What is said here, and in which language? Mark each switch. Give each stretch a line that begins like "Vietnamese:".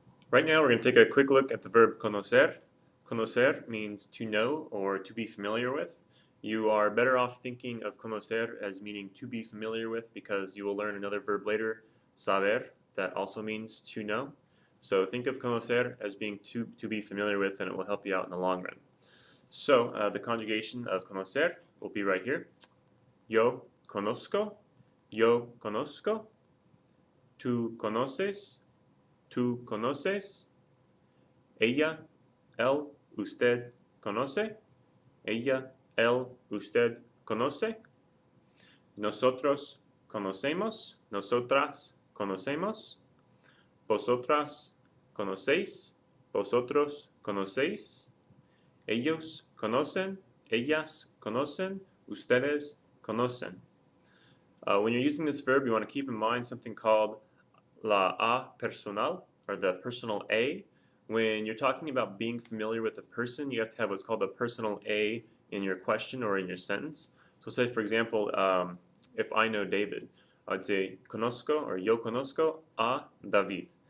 English: Right now we're going to take a quick look at the verb conocer. Conocer means to know or to be familiar with. You are better off thinking of conocer as meaning to be familiar with because you will learn another verb later, saber, that also means to know. So think of conocer as being to be familiar with, and it will help you out in the long run. So the conjugation of conocer will be right here.
Spanish: Yo conozco, yo conozco, tú conoces, tú conoces, ella, él, usted conoce, ella, él, usted conoce, nosotros conocemos, nosotras conocemos, vosotras conocéis, vosotros conocéis, ellos conocen, ellas conocen, ustedes conocen.
English: When you're using this verb, you want to keep in mind something called la a personal, or the personal a. When you're talking about being familiar with a person, you have to have what's called a personal a in your question or in your sentence. So say, for example, if I know David, I'd say
Spanish: conozco,
English: or
Spanish: yo conozco a David.